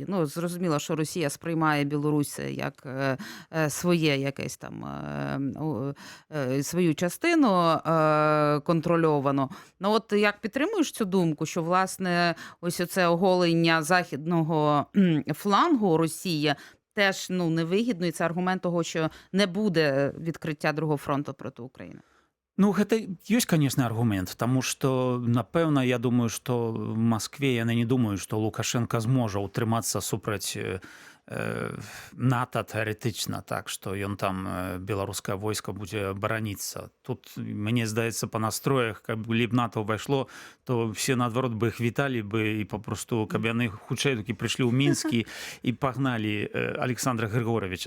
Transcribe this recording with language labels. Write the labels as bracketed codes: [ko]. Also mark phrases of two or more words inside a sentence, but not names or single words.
[uk] Ну, зрозуміло, що Росія сприймає Білорусь як своє якесь там свою частину контрольовану. Ну от як підтримуєш цю думку, що власне ось оце оголення західного флангу Росії теж невигідно, і це аргумент того, що не буде відкриття другого фронту проти України? [be] Гэта ёсць, конечно, аргумент, таму што, напэўна, я думаю, што в Маскве яны не думаюць, што Лукашенко зможа ўтрымацца супраць НАТО тэарэтычна, так, што ён там, беларускае войска будзе бараніцца. Тут, мне здаецца, па настроях, каб б НАТО ўвайшло, то все, наадварот, бы іх віталі бы, і папросту, каб яны хутчэй такі прыйшлі ў Мінскі і пагналі Александра Григоровича.